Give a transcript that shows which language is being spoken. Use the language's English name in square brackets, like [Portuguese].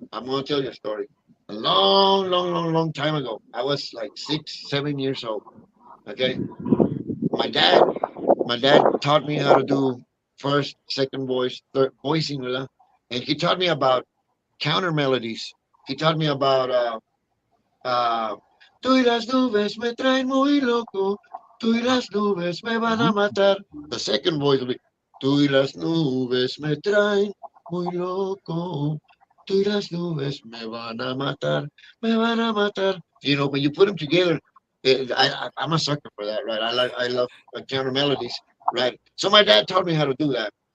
[English] I'm gonna tell you a story. A long time ago. I was like 6, 7 years old. Okay. My dad taught me how to do first, second voice, third voicing, and he taught me about counter melodies. He taught me about [Spanish] tú y las nubes me traen muy loco, tú y las nubes me van a matar. [English] The second voice will be [Spanish] tú y las nubes me traen muy loco, tú y las nubes me van a matar, me van a matar. [English] You know, when you put them together, I'm a sucker for that, right? I love counter melodies, right? So my dad taught me how to do that.